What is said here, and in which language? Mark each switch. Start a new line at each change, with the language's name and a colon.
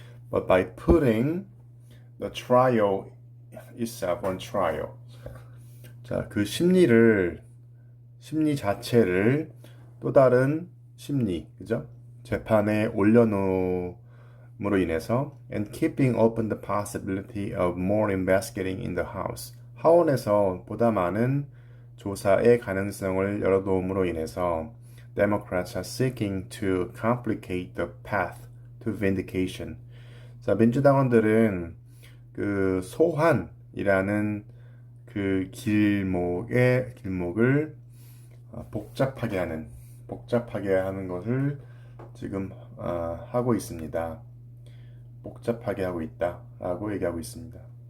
English: But by putting the trial itself on trial.
Korean: 자, 그 심리 자체를 또 다른 심리, 그죠? 재판에 올려놓음으로 인해서
English: and keeping open the possibility of more investigating in the House.
Korean: 하원에서 보다 많은 조사의 가능성을 열어놓음으로 인해서
English: Democrats are seeking to complicate the path to vindication.
Korean: 자, 민주당원들은 그 소환이라는 그 길목을 복잡하게 하는 것을 지금 하고 있습니다. 복잡하게 하고 있다라고 얘기하고 있습니다.